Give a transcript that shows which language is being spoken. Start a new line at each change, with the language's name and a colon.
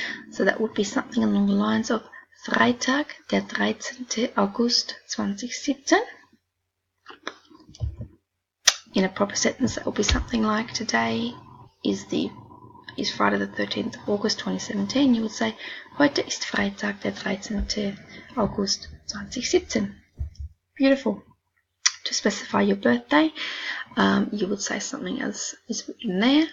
English: So that would be something along the lines of
German: Freitag, der 13.
English: August 2017. In a proper sentence, that would be something like today is Friday the 13th of August 2017. You would say
German: heute ist Freitag, der 13.
English: August 2017. Beautiful. To specify your birthday, you would say something as is written there.